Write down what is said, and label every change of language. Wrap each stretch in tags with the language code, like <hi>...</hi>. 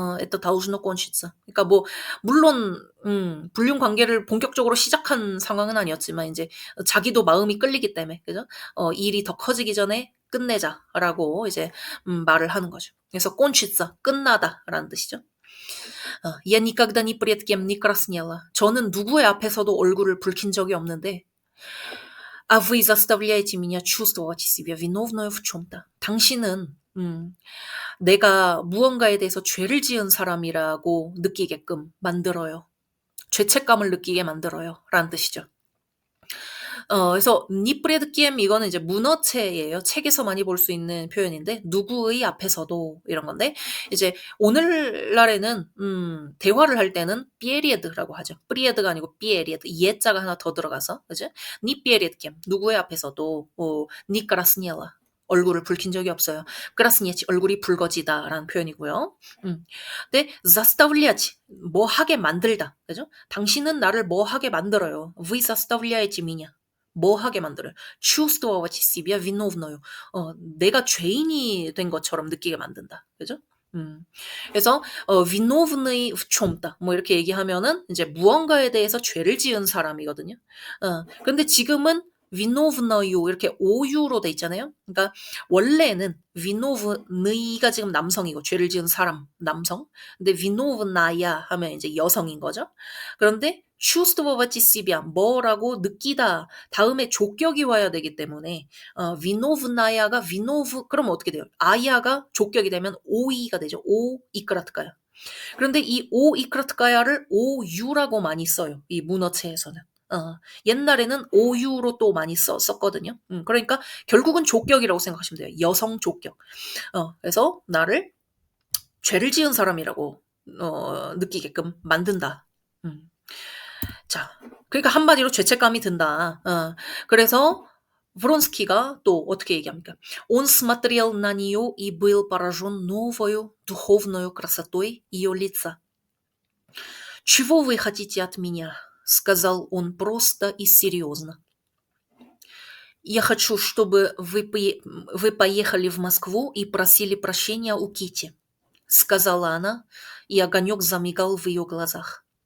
<ru>это должно кончиться.</ru> <ko>그러니까 뭐 물론 불륜 관계를 본격적으로 시작한 상황은 아니었지만 이제 자기도 마음이 끌리기 때문에 그죠? 일이 더 커지기 전에 끝내자라고 이제 말을 하는 거죠. 그래서 кончиться 끝나다라는 뜻이죠.</ko> <ru>Я никогда ни пред кем не краснела.</ru> <ko>저는 누구의 앞에서도 얼굴을 붉힌 적이 없는데</ko> <ru>А вы заставляете меня чувствовать себя виновную в чем-то.</ru> <ko>당신은 내가 무언가에 대해서 죄를 지은 사람이라고 느끼게끔 만들어요. 죄책감을 느끼게 만들어요. 라는 뜻이죠. 그래서 니프레드기엠 이거는 이제 문어체예요. 책에서 많이 볼 수 있는 표현인데 누구의 앞에서도 이런 건데 이제 오늘날에는 대화를 할 때는 피에리에드라고 하죠. 프리에드가 아니고 피에리에드 예자가 하나 더 들어가서 그죠? 니피에리드기엠 누구의 앞에서도 니까라스니엘라 얼굴을 붉힌 적이 없어요. 크라스니에치 얼굴이 붉어지다라는 표현이고요. 근데 заставлять 뭐 하게 만들다. 그죠? 당신은 나를 뭐 하게 만들어요.</ko> <ru>Вы заставляете меня.</ru> <ko>뭐 하게 만들어요.</ko> <ru>чувствовать себя виновную.</ru> <ko>내가 죄인이 된 것처럼 느끼게 만든다. 그죠? 그래서</ko> <ru>виновный в чем-то</ru> <ko>뭐 이렇게 얘기하면은 이제 무언가에 대해서 죄를 지은 사람이거든요. 근데 지금은 위노브너유 이렇게 오유로 돼 있잖아요. 그러니까 원래는 위노브느이가 지금 남성이고 죄를 지은 사람 남성. 근데 위노브나야 하면 이제 여성인 거죠. 그런데</ko> <ru>чувствовать себя</ru> <ko>뭐라고 느끼다 다음에 족격이 와야 되기 때문에 위노브나야가 위노브 그러면 어떻게 돼요? 아야가 족격이 되면 오이가 되죠. 오 이크라트가야. 그런데 이 오 이크라트가야를 오유라고 많이 써요. 이 문어체에서는. 옛날에는 오유로 또 많이 썼거든요. 그러니까 결국은 족격이라고 생각하시면 돼요. 여성 족격. 그래서 나를 죄를 지은 사람이라고 느끼게끔 만든다. 자, 그러니까 한마디로 죄책감이 든다. 그래서 브론스키가 또 어떻게 얘기합니까?</ko> <ru>Он смотрел на нее и был поражен новою духовною красотой ее лица. «Чего вы хотите от меня?» — сказал он просто и серьезно. «Я хочу, чтобы вы поехали в Москву и просили прощения у Кити», — сказала она, и огонек замигал в ее глазах.</ru>